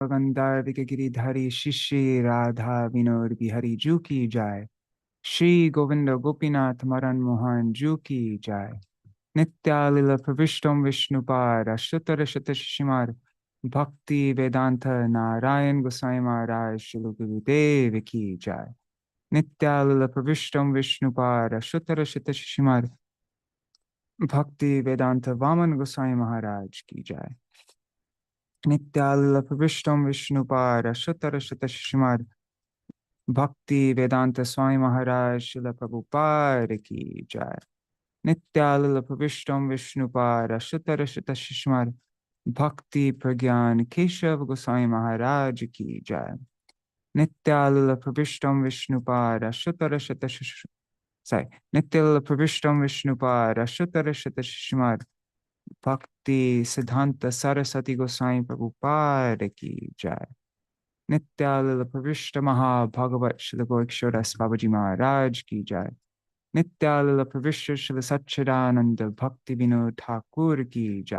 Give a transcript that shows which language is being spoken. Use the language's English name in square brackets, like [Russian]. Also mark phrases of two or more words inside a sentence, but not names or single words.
[Hindi] गंधार्विक गिरिधारी शिष्य राधा विनोद बिहारी जू की जाय। श्री गोविंद गोपीनाथ मदन मोहन जू की जाय। नित्यालिल प्रविष्टम विष्णुपाद अष्टोत्तर शतशिमार भक्ति वेदांत नारायण गोसाई महाराज श्री गुरुदेव की जाय। नित्यालिल प्रविष्टम विष्णुपाद अष्टोत्तर शतशिमार भक्ति वेदांत वामन गोसाई महाराज की जाय। नित्यालिल प्रविष्टम विष्णुपाद अष्टोत्तर शतशिमार भक्ति वेदांत स्वामी महाराज श्रील प्रभुपाद की जाय। नित्यालिल प्रविष्टम विष्णुपाद अष्टोत्तर शतशिमार भक्ति प्रज्ञान केशव गोसाई महाराज की जाय। नित्यालिल प्रविष्टम विष्णुपाद अष्टोत्तर शतशिमार नित्यालिल प्रविष्टम विष्णुपाद अष्टोत्तर शतशिमार भक्ति सिद्धांत सरस्वती गोसाई प्रभुपाद की जाय। नित्यालिल प्रविष्ट महाभगवत श्री गोरक्षदास बाबाजी महाराज की जाय। नित्यालिल प्रविष्ट श्री सच्चिदानंद भक्ति विनोद ठाकुर की जाय।